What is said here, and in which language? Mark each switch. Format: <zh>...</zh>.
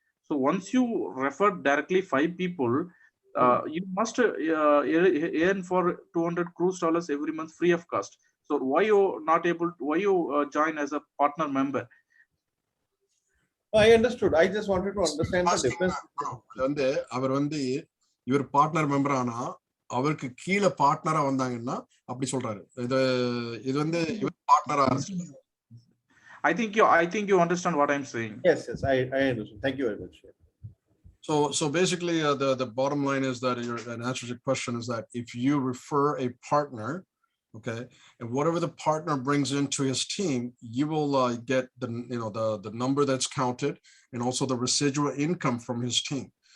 <en>So once you refer directly 5 people, you must earn for 200 cruise dollars every month free of cost. So why you not able to, why you join as a partner member? I understood. I just wanted to understand the difference.</en> <ta>வந்து அவர் வந்து இவர் partner member ஆனா அவருக்கு கீழே பார்ட்னரா வந்தாங்கன்னா அப்படி சொல்றாரு. இது வந்து இவர் பார்ட்னரா.</ta> <en>I think you understand what I'm saying. Yes, I understand. Thank you very much. So basically, the bottom line is that an answer to your question is that if you refer a partner, okay, and whatever the partner brings into his team, you will get the number that's counted and also the residual income from his team.</en>